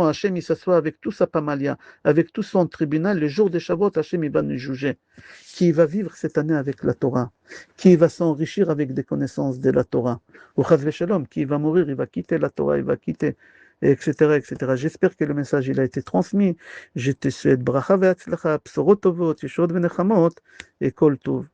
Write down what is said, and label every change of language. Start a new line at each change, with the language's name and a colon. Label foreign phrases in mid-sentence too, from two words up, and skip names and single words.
French: Hachem, il s'assoit avec tout sa pamalia, avec tout son tribunal. Le jour de Shavuot, Hachem, il va nous juger. Qui va vivre cette année avec la Torah, qui va s'enrichir avec des connaissances de la Torah, ou
Hebrew: חס ושלום,
French: qui va mourir, il va quitter la Torah, il va quitter, etc., etc. J'espère que le message il a été transmis. Je te souhaite
Hebrew: ברכה והצלחה, בשורות טובות, ישועות ונחמות,
French: et
Hebrew: כל טוב.